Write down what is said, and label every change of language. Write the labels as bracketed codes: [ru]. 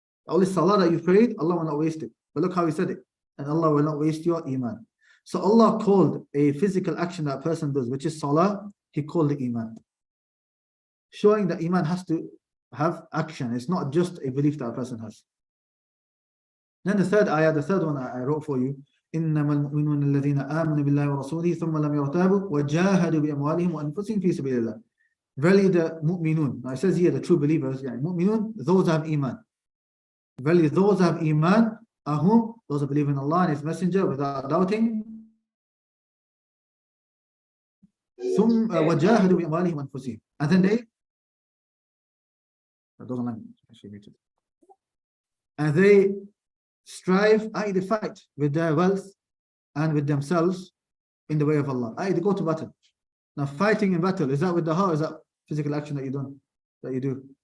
[en] All the salah that you've prayed, Allah will not waste it. But look how he said it. And Allah will not waste your iman. So Allah called a physical action that a person does, which is salah, he called it iman. Showing that iman has to have action. It's not just a belief that a person has. Then the third ayah, the third one I wrote for you, [ar] إنما المؤمنون الذين آمنوا بالله ورسوله ثم لم يرتابوا وجاهدوا بأموالهم وأنفسهم في سبيل الله. [en] Verily the mu'minun, now it says here the true believers, يعني mu'minun, those have iman. Verily those have iman are whom? Those who believe in Allah and His Messenger without doubting. [ar] ثم وجاهدوا بأموالهم وأنفسهم. [en] And then they, those are language, actually muted. And they strive, i.e. they fight with their wealth and with themselves in the way of Allah. I.e. they go to battle. Now fighting in battle, is that with the heart or is that physical action that you do?